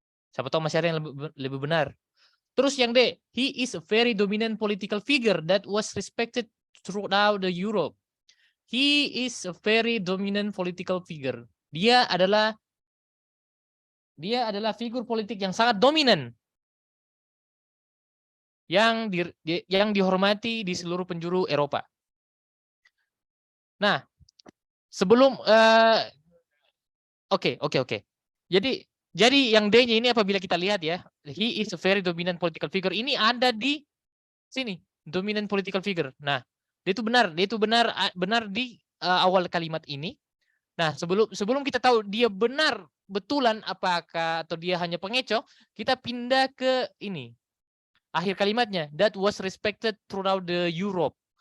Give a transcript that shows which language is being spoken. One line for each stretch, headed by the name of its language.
Indonesian: Siapa tahu masih ada yang lebih benar. Terus yang D,
English: he is a very dominant political figure that was respected throughout the Europe. He is a very dominant political figure.
Indonesian: Dia adalah figur politik yang sangat dominan, yang dihormati di seluruh penjuru Eropa. Nah, sebelum Oke. Jadi yang D-nya ini apabila kita lihat ya,
English: he is a very dominant political figure.
Indonesian: Ini ada di sini,
English: dominant political figure.
Indonesian: Nah, dia itu benar di awal kalimat ini. Nah, sebelum kita tahu dia betulan apakah atau dia hanya pengecoh, kita pindah ke ini. Akhir kalimatnya,
English: that was respected throughout the Europe.